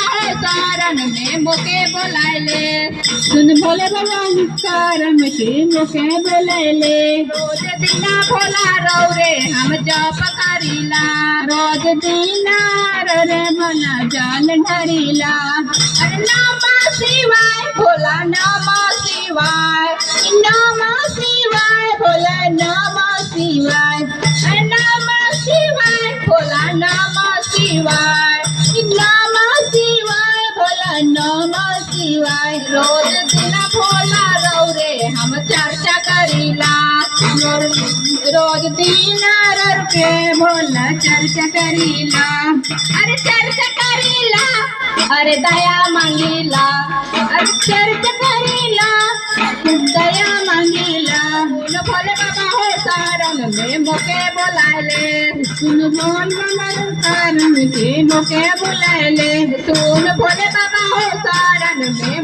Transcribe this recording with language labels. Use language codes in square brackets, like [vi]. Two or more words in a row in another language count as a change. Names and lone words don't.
[bho] हो शरण में मोके बुलाइले सुन भोले बाबा शरण में मोके बुलाइले रोज दिना भोला रौरे हम जप करीला रोज दिना रे भोला जान ढरीला अरे [sa] नमः शिवाय [bho] भोला [sa] नमः शिवाय नमः शिवाय [bho] भोला [sa] नमः शिवाय [bho] अरे [sa] नमः शिवाय [bho] भोला [sa] नमः शिवाय नमः शिवाय [bho] भोला [sa] नमः शिवाय [bho] रोज दिना भोला रौरे हम चर्चा करीला रोज दिना के भोला चर्चा करीला अरे चर्चा करीला अरे दया मांगीला अरे चर्चा करीला दया मांगीला सुन भोले बाबा हो शरण में मोके बुलाइले सुन भोले बाबा हो शरण में मोके बुलाइले सुन भोले बाबा हो शरण में